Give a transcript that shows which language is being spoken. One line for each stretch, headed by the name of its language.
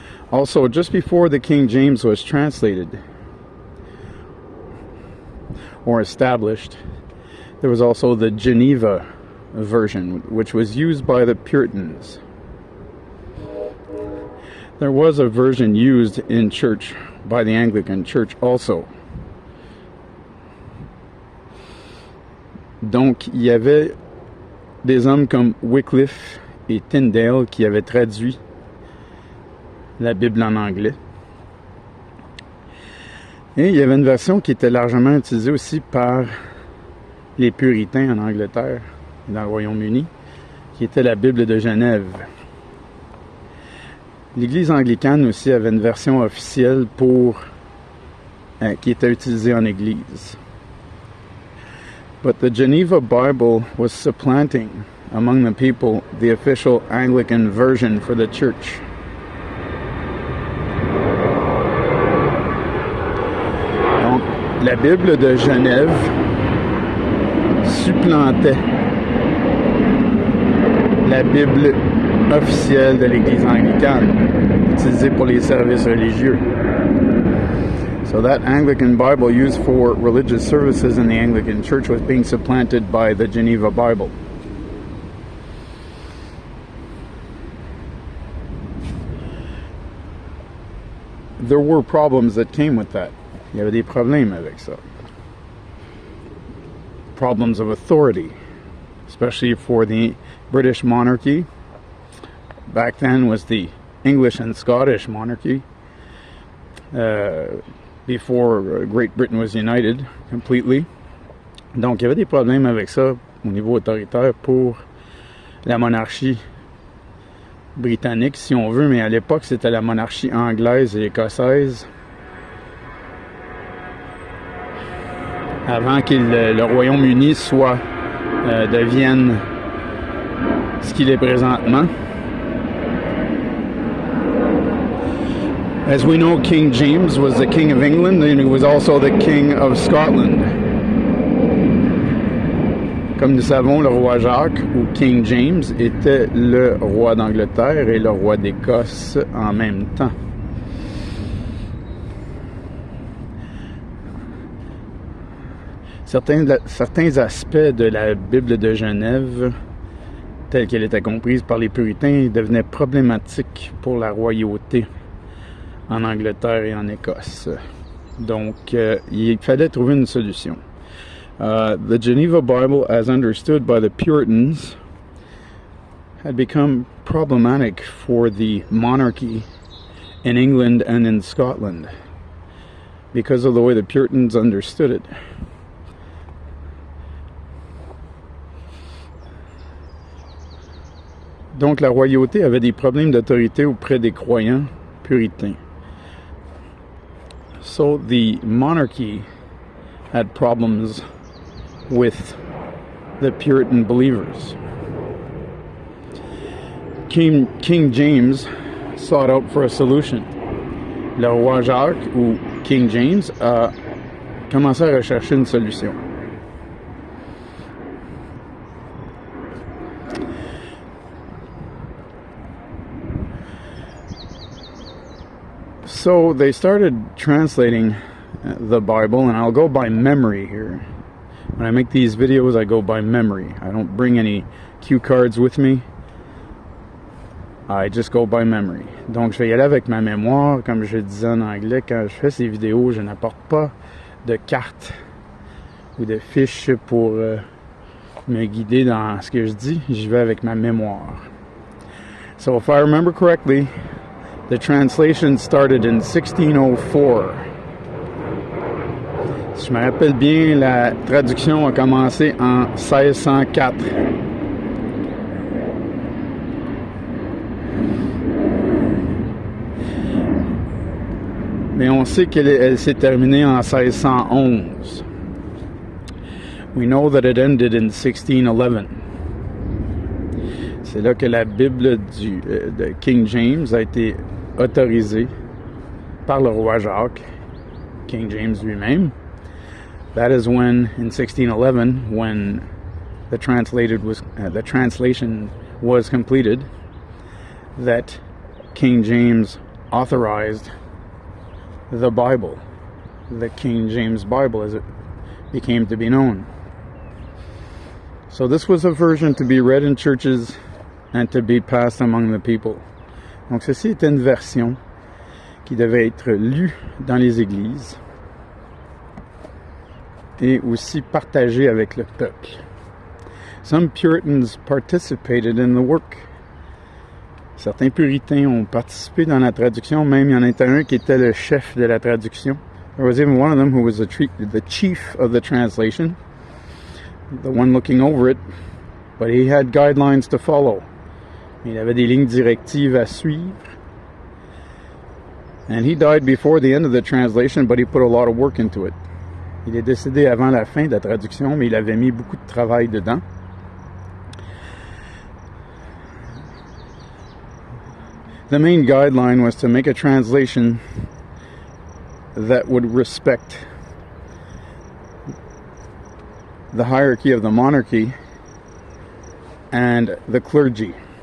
English: Also, just before the King James was translated or established, there was also the Geneva version, which was used by the Puritans. There was a version used in church by the Anglican Church also.
French: Donc, il y avait des hommes comme Wycliffe et Tyndale qui avaient traduit la Bible en anglais. Et il y avait une version qui était largement utilisée aussi par les puritains en Angleterre et dans le Royaume-Uni, qui était la Bible de Genève. L'Église anglicane aussi avait une version officielle qui était utilisée en Église.
English: But the Geneva Bible was supplanting among the people the official Anglican version for the church.
French: Donc, la Bible de Genève supplantait la Bible officielle de l'Église anglicane, utilisée pour les services religieux.
English: So that Anglican Bible used for religious services in the Anglican Church was being supplanted by the Geneva Bible. There were problems that came with that.
French: Il y avait des problèmes avec ça.
English: Problems of authority, especially for the British monarchy. Back then was the English and Scottish monarchy before Great Britain was united completely.
French: Donc il y avait des problèmes avec ça au niveau autoritaire pour la monarchie britannique, si on veut, mais à l'époque c'était la monarchie anglaise et écossaise. Avant que le Royaume-Uni devienne ce qu'il est présentement.
English: As we know, King James was the King of England and he was also the King of Scotland.
French: Comme nous savons, le roi Jacques, ou King James, était le roi d'Angleterre et le roi d'Écosse en même temps. Certains aspects de la Bible de Genève, telle qu'elle était comprise par les puritains, devenaient problématiques pour la royauté en Angleterre et en Écosse. Donc, il fallait trouver une solution.
English: The Geneva Bible, as understood by the Puritans, had become problematic for the monarchy in England and in Scotland because of the way the Puritans understood it.
French: Donc la royauté avait des problèmes d'autorité auprès des croyants puritains.
English: So the monarchy had problems with the Puritan believers. King James sought out for a solution.
French: Le roi Jacques, ou King James, a commencé à rechercher une solution.
English: So they started translating the Bible, and I'll go by memory here. When I make these videos, I go by memory. I don't bring any cue cards with me. I just go by memory.
French: Donc je vais y aller avec ma mémoire, comme je disais en anglais, quand je fais ces vidéos, je n'apporte pas de cartes ou de fiches pour me guider dans ce que je dis. J'y vais avec ma mémoire.
English: So if I remember correctly, the translation started in 1604.
French: Si je me rappelle bien, la traduction a commencé en 1604. Mais on sait qu'elle s'est terminée en 1611.
English: We know that it ended in 1611.
French: C'est là que la Bible de King James a été autorisée par le roi Jacques, King James lui-même.
English: That is when, in 1611, when the translation was completed, that King James authorized the Bible, the King James Bible as it became to be known. So this was a version to be read in churches and to be passed among the people.
French: Donc ceci était une version qui devait être lue dans les églises et aussi partagée avec le peuple.
English: Some Puritans participated in the work.
French: Certains puritains ont participé dans la traduction, même il y en a un qui était le chef de la traduction.
English: There was even one of them who was the chief of the translation, the one looking over it, but he had guidelines to follow.
French: Il avait des lignes directives à suivre.
English: And he died before the end of the translation, but he put a lot of work into it.
French: Il est décédé avant la fin de la traduction, mais il avait mis beaucoup de travail dedans.
English: The main guideline was to make a translation that would respect the hierarchy of the monarchy and the clergy.